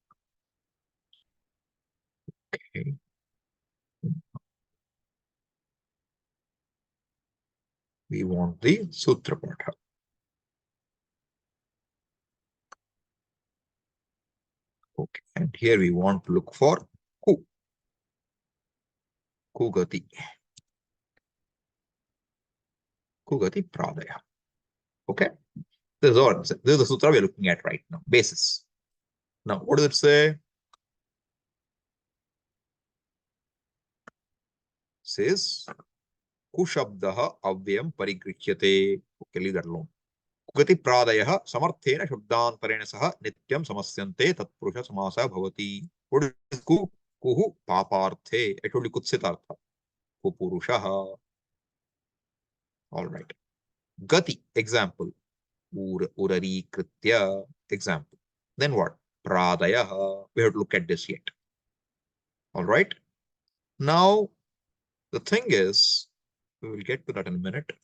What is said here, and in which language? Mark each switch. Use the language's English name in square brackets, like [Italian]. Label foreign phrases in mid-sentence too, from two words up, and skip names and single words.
[English] Okay. We want the Sutra Patha. Okay, and here we want to look for ku-gati. Ku-gati-praadi. Okay, this is the sutra we're looking at right now, basis. Now, what does it say? [Sanskrit] says कुशब्दः अव्ययं परिगृह्यते. [English] Okay, leave that alone. [Sanskrit] कुगतिप्रादयः समर्थेन शब्दान्तरेण सह नित्यं समस्यन्ते तत्पुरुषः समासः भवति. [English] What is ku? [Sanskrit] कुः पापार्थे. [English] I told you kutsitartha. Ku-purushaha. All right. Gati, example. [Sanskrit] ऊररी कृत्य, [English] example. Then what? Pradayah. We have to look at this yet. All right. Now, the thing is, we will get to that in a minute.